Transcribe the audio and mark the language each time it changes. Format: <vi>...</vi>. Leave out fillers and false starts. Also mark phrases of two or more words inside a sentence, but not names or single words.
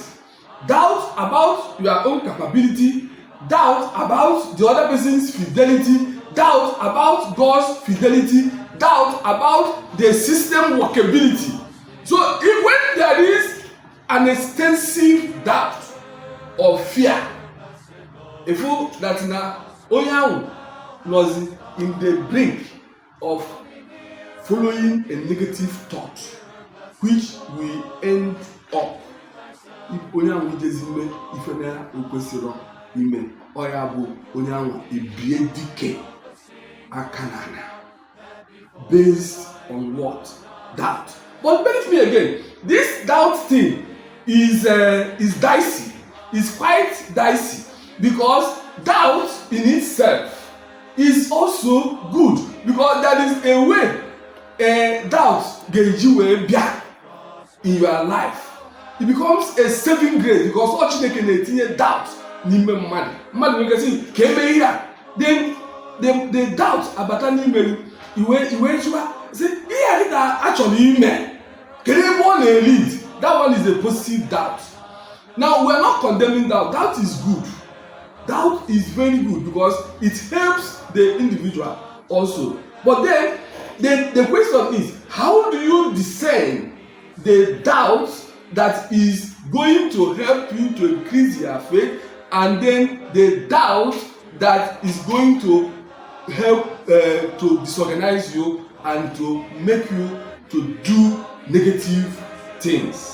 <en>Doubt about your own capability, doubt about the other person's fidelity, doubt about God's fidelity, doubt about the system workability. So when there is an extensive doubt or fear, if that</en> <ig>na onye</ig> <en>was in the brink of following a negative thought, which will end up</en> <ig>onye ahụ ijezime ife na okwesịrọ ime, ọya bụ onye ahụ ebie dike aka n'ala</ig> <en>based on what? Doubt. But believe me again, this doubt thing is dicey. It's quite dicey, because doubt in itself is also good, because there is a way doubt</en> <ig>ga-eji wee bịa</ig> <en>in your life. It becomes a saving grace, because all</en> <ig>Chineke na-etinye doubt n'ime mmadụ nwere ike ka eme ihe a,</ig> <en>then the doubt</en> <ig>abata n'ime iwe jụwa sị ihe a dịka achọrọ ime kedu ebe ọ na-lead.</ig> <en>That one is a positive doubt. Now, we are not condemning doubt. Doubt is good. Doubt is very good, because it helps the individual also. But then the question is, how do you discern the doubt that is going to help you to increase your faith, and then the doubt that is going to help to disorganize you and to make you to do negative things?</en>